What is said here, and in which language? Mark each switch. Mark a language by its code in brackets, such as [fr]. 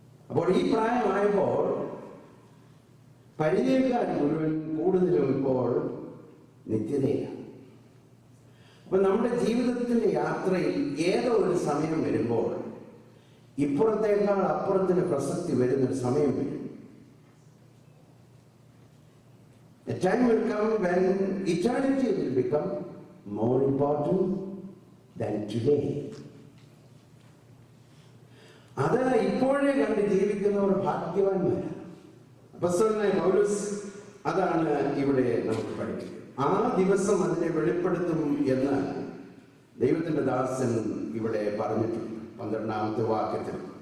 [ml] അപ്പോൾ ഈ പ്രായമായപ്പോൾ പരിചയക്കാർ മുഴുവൻ കൂടുതലും ഇപ്പോൾ നിത്യതയാണ്. അപ്പൊ നമ്മുടെ ജീവിതത്തിന്റെ യാത്രയിൽ ഏതോ ഒരു സമയം വരുമ്പോൾ ഇപ്പുറത്തേക്കാൾ അപ്പുറത്തിന് പ്രസക്തി വരുന്നൊരു സമയം വരും. [en] A time will come when eternity will become more important than today. [ml] അത് ഇപ്പോഴേ കണ്ട് ജീവിക്കുന്നവർ ഭാഗ്യവാന്മാരാണ്. അപ്പോസ്തലനായ പൗലോസ് അതാണ് ഇവിടെ നമുക്ക് പഠിക്കുന്നത്. ആ ദിവസം അതിനെ വെളിപ്പെടുത്തും എന്ന് ദൈവത്തിന്റെ ദാസൻ ഇവിടെ പറഞ്ഞിട്ടുണ്ട് 12-ാമത്തെ വാക്യത്തിൽ.